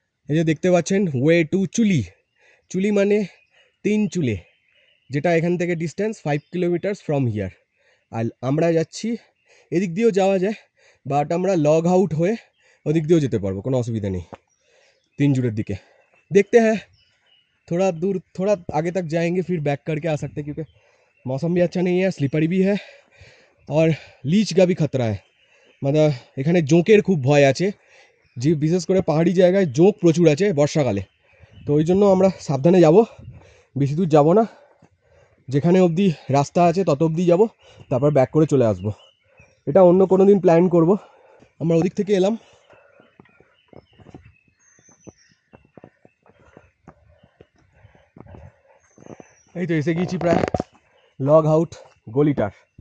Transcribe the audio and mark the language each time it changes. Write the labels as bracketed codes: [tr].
[bn] এই যে দেখতে পাচ্ছেন ওয়ে টু চুলি। চুলি মানে 3 চুলে, যেটা এখান থেকে ডিস্টেন্স 5 কিলোমিটার্স ফ্রম হিয়ার। আর আমরা যাচ্ছি, এদিক দিয়েও যাওয়া যায়, বাট আমরা লগ আউট হয়ে ওদিক দিয়েও যেতে পারবো, কোনো অসুবিধা নেই 3 জুড়ের দিকে। দেখতে হ্যাঁ [hi] थोड़ा दूर, थोड़ा आगे तक जाएंगे फिर बैक करके आ सकते हैं, क्योंकि मौसम भी अच्छा नहीं है, स्लिपारी भी है और लीच का भी खतरा है। मतलब [bn] এখানে জোঁকের খুব ভয় আছে, যে বিশেষ করে পাহাড়ি জায়গায় জোঁক প্রচুর আছে বর্ষাকালে। তো ওই জন্য আমরা সাবধানে যাব, বেশি দূর যাব না, যেখানে অবধি রাস্তা আছে তত অবধি যাব, তারপর ব্যাক করে চলে আসব। এটা অন্য কোনো দিন প্ল্যান করব। আমরা ওদিক থেকে এলাম, এই তো এসে গিয়েছি প্রায় লগ আউট গলিটার।